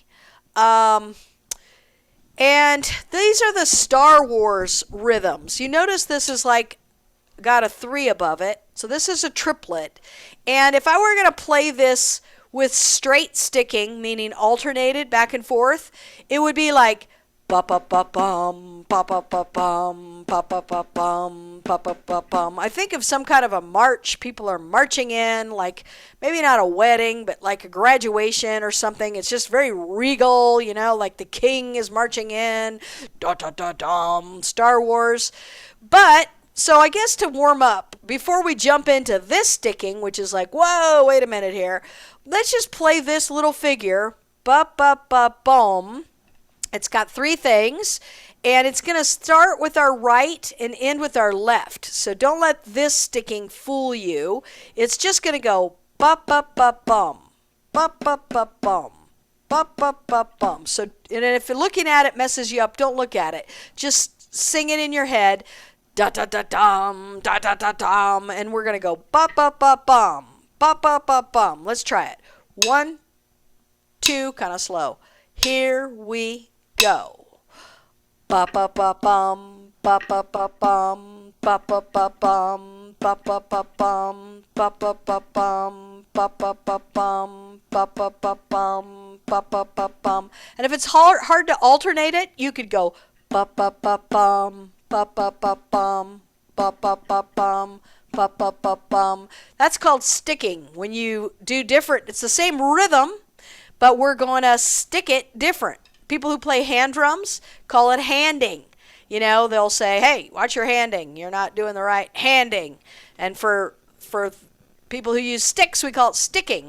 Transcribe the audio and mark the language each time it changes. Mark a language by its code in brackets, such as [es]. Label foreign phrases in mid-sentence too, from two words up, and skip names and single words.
[en] And these are the Star Wars rhythms. You notice this is like got a 3 above it. So this is a triplet. And if I were going to play this with straight sticking, meaning alternated back and forth, it would be like ba ba ba bum, ba ba ba bum, ba ba ba bum, ba ba ba bum. I think of some kind of a march. People are marching in, like maybe not a wedding, but like a graduation or something. It's just very regal, like the king is marching in, da da da dum, Star Wars. But so I guess to warm up, before we jump into this sticking, which is like, whoa, wait a minute here, let's just play this little figure, ba ba ba bum. It's got 3 things, and it's going to start with our right and end with our left. So don't let this sticking fool you. It's just going to go ba ba ba bum, ba ba ba bum, ba ba ba bum. So, and if you're looking at it messes you up, don't look at it. Just sing it in your head. da da da dum, da da da dum, and we're gonna go ba ba ba bum, ba ba ba bum. Let's try it. 1, 2, kind of slow. Here we go. Ba ba ba bum, ba ba ba bum, ba ba ba bum, ba ba ba bum, ba ba ba bum, ba ba ba bum, ba ba ba bum, ba ba ba bum. And if it's hard to alternate it, you could go ba ba ba bum, ba ba ba bum, ba ba ba bum, ba ba ba bum. That's called sticking. When you do different, it's the same rhythm, but we're going to stick it different. People who play hand drums call it handing. You know, they'll say, hey, watch your handing. You're not doing the right handing. And for people who use sticks, we call it sticking.